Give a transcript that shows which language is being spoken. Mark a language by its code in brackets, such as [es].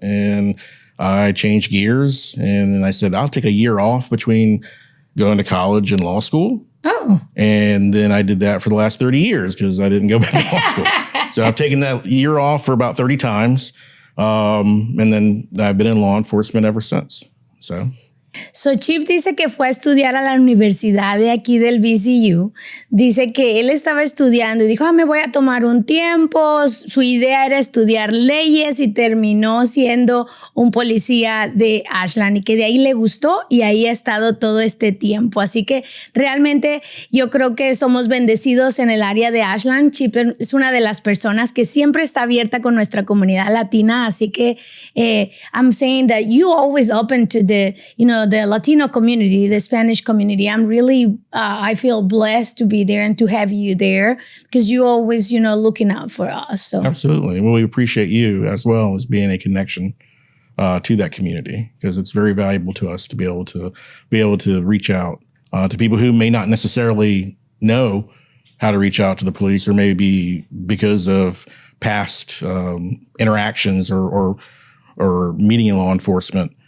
[en] And I changed gears and then I said, I'll take a year off between going to college and law school. Oh. And then I did that for the last 30 years because I didn't go back to law school. So I've taken that year off for about 30 times. And then I've been in law enforcement ever since. So [es] Chip dice que fue a estudiar a la universidad de aquí del VCU. Dice que él estaba estudiando y dijo, me voy a tomar un tiempo. Su idea era estudiar leyes y terminó siendo un policía de Ashland y que de ahí le gustó y ahí ha estado todo este tiempo. Así que realmente yo creo que somos bendecidos en el área de Ashland. Chip es una de las personas que siempre está abierta con nuestra comunidad latina. Así que [en] I'm saying that you always open to the Latino community, the Spanish community. I'm really, I feel blessed to be there and to have you there because you always, looking out for us. So absolutely. Well, we appreciate you as well as being a connection to that community because it's very valuable to us to be able to reach out to people who may not necessarily know how to reach out to the police or maybe because of past interactions or meeting in law enforcement.